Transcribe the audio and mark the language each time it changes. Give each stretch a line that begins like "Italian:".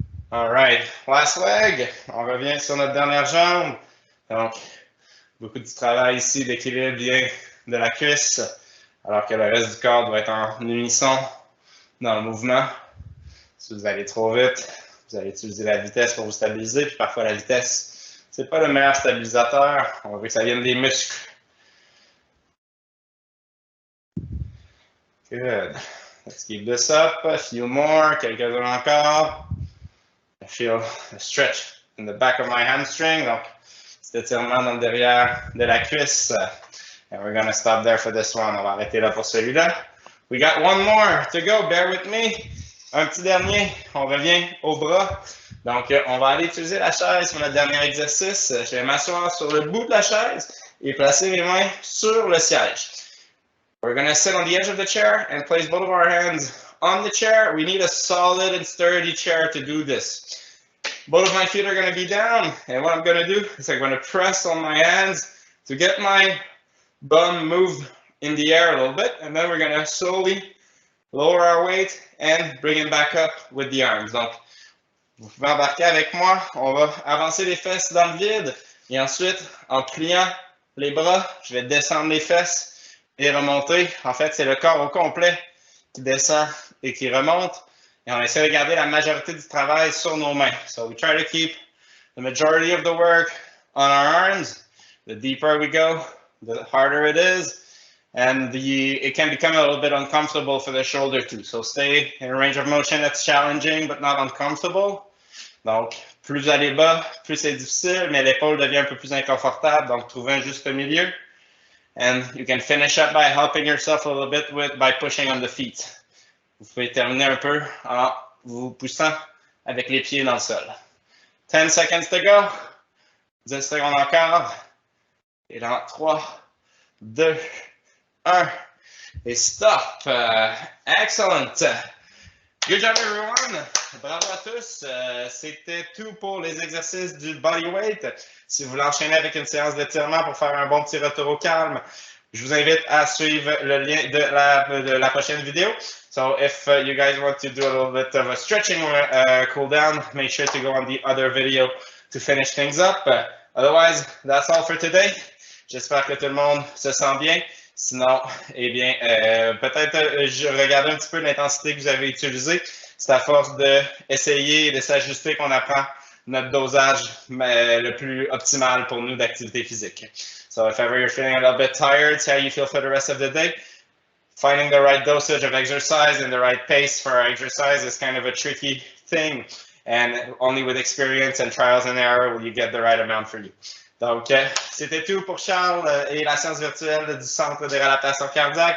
English: All right, last leg.
French: On revient sur notre dernière jambe. Donc, beaucoup de travail ici d'équilibre bien de la cuisse, alors que le reste du corps doit être en unisson dans le mouvement. Si vous allez trop vite, vous allez utiliser la vitesse pour vous stabiliser. Puis parfois, la vitesse, c'est pas le meilleur stabilisateur. On veut que ça vienne des muscles.
English: Good. Let's keep this up. A few more.
French: Quelques-uns encore.
English: I feel a stretch in the back of my hamstring.
French: Donc, cet étirement dans le derrière de la cuisse.
English: And we're going to stop there for this one.
French: On va arrêter là pour celui-là.
English: We got one more to go. Bear with me.
French: Un petit dernier. On revient au bras. Donc, on va aller utiliser la chaise pour notre dernier exercice. Je vais m'asseoir sur le bout de la chaise et placer mes mains sur le siège.
English: We're going to sit on the edge of the chair and place both of our hands on the chair. We need a solid and sturdy chair to do this. Both of my feet are going to be down, and what I'm going to do is I'm going to press on my hands to get my bum moved in the air a little bit, and then we're going to slowly lower our weight and bring it back up with the arms.
French: Donc, vous pouvez embarquer avec moi. On va avancer les fesses dans le vide, et ensuite, en pliant les bras, je vais descendre les fesses et remonter. En fait, c'est le corps au complet qui descend et qui remonte. Et on essaie de garder la majorité du travail sur nos mains.
English: So we try to keep the majority of the work on our arms. The deeper we go, the harder it is. And it can become a little bit uncomfortable for the shoulder too. So stay in a range of motion that's challenging but not uncomfortable.
French: Donc, plus vous allez bas, plus c'est difficile, mais l'épaule devient un peu plus inconfortable. Donc, trouvez un juste milieu.
English: And you can finish up by helping yourself a little bit by pushing on the feet.
French: Vous pouvez terminer un peu en vous poussant avec les pieds dans le sol.
English: 10 seconds to go.
French: 10 secondes encore. Et dans 3, 2, 1. Et stop. Excellent.
English: Good job, everyone.
French: Bravo à tous. C'était tout pour les exercices du bodyweight. Si vous voulez enchaîner avec une séance d'étirement pour faire un bon petit retour au calme, je vous invite à suivre le lien de la prochaine vidéo.
English: So if you guys want to do a little bit of a stretching cool down, make sure to go on the other video to finish things up. Otherwise, that's all for today.
French: J'espère que tout le monde se sent bien. Sinon, eh bien, peut-être je regarde un petit peu l'intensité que vous avez utilisée. C'est à force d'essayer et de s'ajuster qu'on apprend notre dosage le plus optimal pour nous d'activité physique.
English: So if ever you're feeling a little bit tired, see how you feel for the rest of the day. Finding the right dosage of exercise and the right pace for our exercise is kind of a tricky thing. And only with experience and trials and error will you get the right amount for you.
French: Donc, c'était tout pour Charles et la séance virtuelle du Centre de réadaptation cardiaque.